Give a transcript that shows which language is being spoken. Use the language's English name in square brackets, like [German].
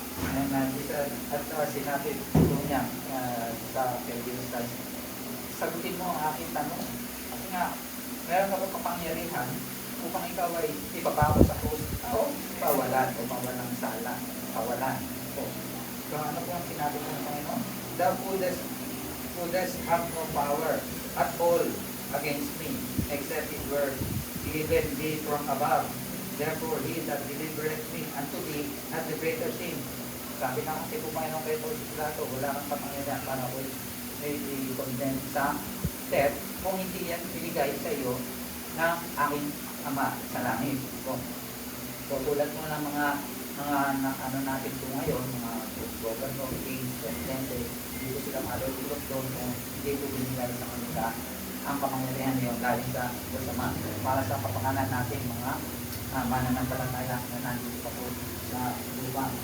[Filipino] At sinabi po niya sa Pilipinas, sagutin mo ang aking tanong. Kasi nga, meron ako kapangyarihan upang ikaw ay ipabawas sa krus. Pawalan o pawalang sala. Pawalan. So ano po ang sinabi ko ng Panginoon? [English] Thou wouldest have no power at all against me, except it were given thee from above. Therefore, he that delivereth me unto thee hath the greater sin. [Filipino] Sabi na kasi po Panginoon kay Poncio Pilato, wala kang kapangyarihan para ko may i-condemn sa death kung hindi yan binigay sa iyo ng aking Ama sa langit. So tulad mo ng mga ano natin po ngayon, mga governor, kings, presidente, hindi ko sila malululot doon kung hindi ko binigay sa kanila ang kapangyarihan niyon galing sa Ama para sa kapakanan natin mga mananampalataya na nandito pa po sa lupa.